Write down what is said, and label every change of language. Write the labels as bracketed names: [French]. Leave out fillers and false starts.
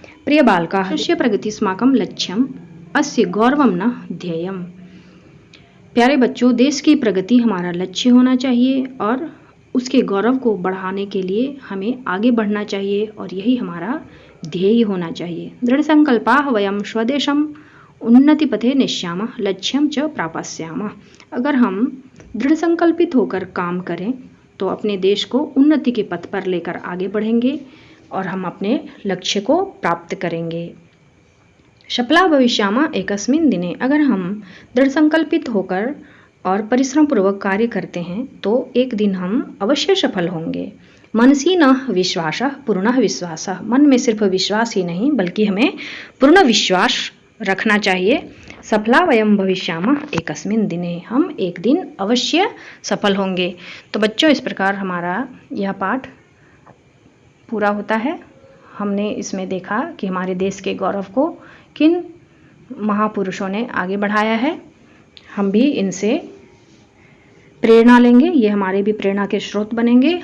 [Sanskrit] प्रिय बालकाः, देशस्य प्रगतिस्माकं लक्ष्यम् अस्य गौरवं न ध्येयम्। [Hindi] प्यारे बच्चों, देश की प्रगति हमारा लक्ष्य होना चाहिए और उसके गौरव को बढ़ाने के लिए हमें आगे बढ़ना चाहिए और यही हमारा ध्येय होना चाहिए। [Sanskrit] दृढ़ संकल्पाः वयं स्वदेशम् उन्नतिपथे नेष्यामः लक्ष्यं च प्रापस्यामः। [Hindi] अगर हम दृढ़ संकल्पित होकर काम करें तो अपने देश को उन्नति के पथ पर लेकर आगे बढ़ेंगे और हम अपने लक्ष्य को प्राप्त करेंगे। [Sanskrit] सफला भविष्यामः एकस्मिन् दिने। [Hindi] अगर हम दृढ़ संकल्पित होकर और परिश्रम पूर्वक कार्य करते हैं तो एक दिन हम अवश्य सफल होंगे। [Sanskrit] मनसि न विश्वासः पूर्णः विश्वासः। [Hindi] मन में सिर्फ विश्वास ही नहीं बल्कि हमें पूर्ण विश्वास रखना चाहिए। [Sanskrit] सफला वयं भविष्यामः एकस्मिन् दिने। [Hindi] हम एक दिन अवश्य सफल होंगे। तो बच्चों, इस प्रकार हमारा यह पाठ पूरा होता है। हमने इसमें देखा कि हमारे देश के गौरव को किन महापुरुषों ने आगे बढ़ाया है। हम भी इनसे प्रेरणा लेंगे, ये हमारे भी प्रेरणा के स्रोत बनेंगे।